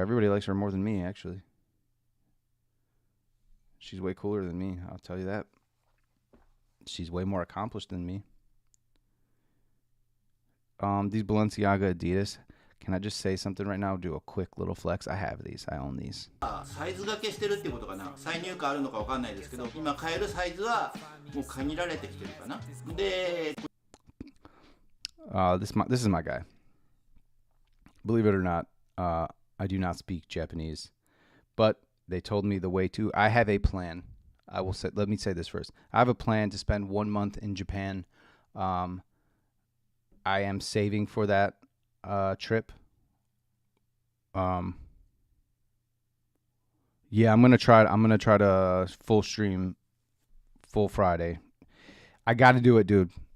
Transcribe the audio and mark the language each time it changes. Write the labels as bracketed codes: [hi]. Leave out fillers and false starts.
[en] Everybody likes her more than me, actually. She's way cooler than me, I'll tell you that. She's way more accomplished than me. These Balenciaga Adidas. Can I just say something right now? Do a quick little flex. I have these. I own these. [ja] サイズ掛けしてるってことかな。再入荷あるのかわかんないですけど、今買えるサイズはもう限られてきてるかな。 [en] で、this is my guy. Believe it or not, I do not speak Japanese, but they told me the way to. I have a plan. Let me say this first. I have a plan to spend 1 month in Japan. I am saving for that trip. Yeah, I'm gonna try to full stream full Friday. I got to do it, dude.